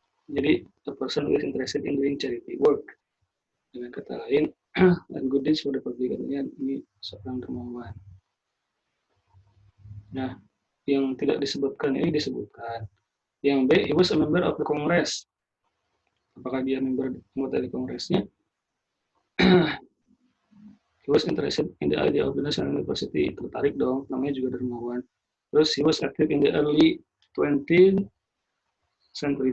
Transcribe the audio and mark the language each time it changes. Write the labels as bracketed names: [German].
[Indonesian] Jadi, [English] a person who is interested in doing charity work. [Indonesian] Dengan kata lain, [English] and good deeds for the public. [Indonesian] Artinya ini seorang dermawan. Nah, yang tidak disebutkan ini disebutkan. Yang B, [English] he was a member of the Congress. [Indonesian] Apakah dia anggota dari Kongresnya? [English] He was interested in the idea of the National University. [Indonesian] Tertarik dong, namanya juga dermawan. Terus [English] he was active in the early 20th century.